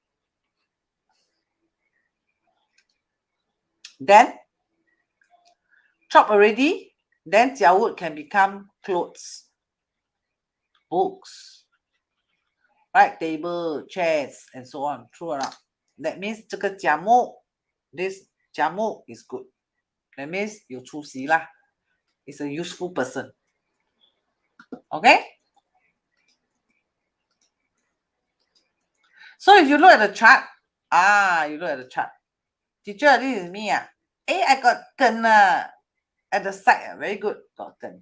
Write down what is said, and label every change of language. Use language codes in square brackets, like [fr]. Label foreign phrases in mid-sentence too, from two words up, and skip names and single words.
[en] Then chop already, then jia wood can become clothes, books, right? Table, chairs, and so on. True or not? That means [zh] 这个甲木, [en] this 甲木 is good. That means [zh] 有出息啦. [en] It's a useful person. Okay? So if you look at the chart, you look at the chart. Teacher, this is me. I got gun at the side. Very good. Got gun.